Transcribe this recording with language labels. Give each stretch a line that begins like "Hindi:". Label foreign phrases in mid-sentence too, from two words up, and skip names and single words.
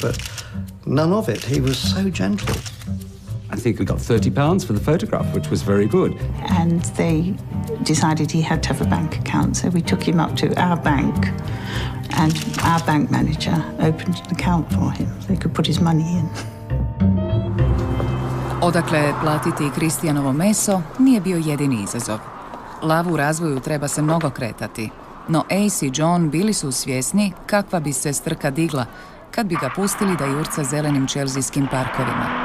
English: But none of it. He was so gentle. I think we got £30 for the photograph, which was very good. And they decided he had to have a bank account, so we took him up to our bank, and our bank manager opened an account for him so he could put his money in.
Croatian: Odakle platiti Christianovo meso nije bio jedini izazov. Lavu u razvoju treba se mnogo kretati, no Ace i John bili su svjesni kakva bi se strka digla kad bi ga pustili da jurca zelenim čelzijskim parkovima.